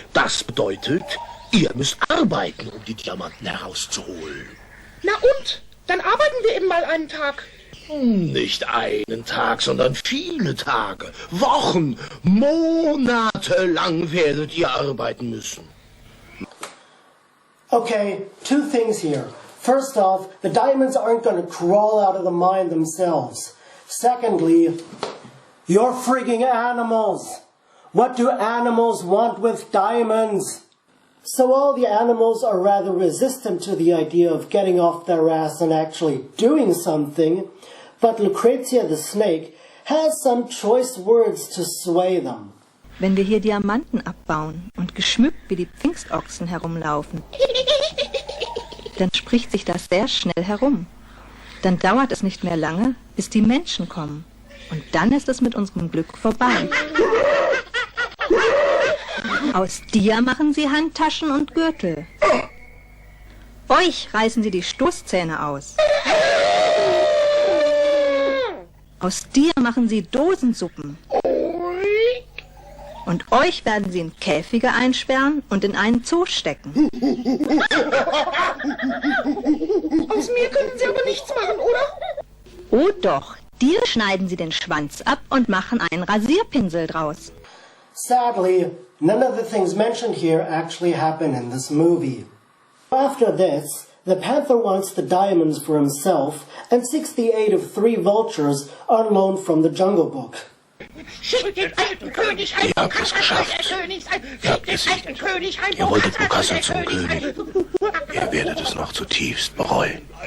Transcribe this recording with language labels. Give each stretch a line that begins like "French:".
German: Das bedeutet, ihr müsst arbeiten, um die Diamanten herauszuholen. Na und? Dann arbeiten wir eben mal einen Tag. Nicht einen Tag, sondern viele Tage, Wochen, Monate lang werdet ihr arbeiten müssen.
English: Okay, 2 things here. First off, the diamonds aren't going to crawl out of the mine themselves. Secondly, you're frigging animals. What do animals want with diamonds? So all the animals are rather resistant to the idea of getting off their ass and actually doing something, but Lucrezia the snake has some choice words to sway them.
German: Wenn wir hier Diamanten abbauen und geschmückt wie die Pfingstochsen herumlaufen, dann spricht sich das sehr schnell herum. Dann dauert es nicht mehr lange, bis die Menschen kommen. Und dann ist es mit unserem Glück vorbei. Aus dir machen sie Handtaschen und Gürtel. Euch reißen sie die Stoßzähne aus. Aus dir machen sie Dosensuppen. Und euch werden sie in Käfige einsperren und in einen Zoo stecken. Aus mir können sie aber nichts machen, oder? Oh doch, dir schneiden sie den Schwanz ab und machen einen Rasierpinsel draus.
English: Sadly, none of the things mentioned here actually happen in this movie. After this, the panther wants the diamonds for himself and seeks the aid of 3 vultures on loan from the Jungle Book.
German: Schickt den alten König ein. Ihr habt es geschafft. Ihr habt gesiegt. Ihr wolltet Bokassa zum König. Ihr werdet es noch zutiefst bereuen.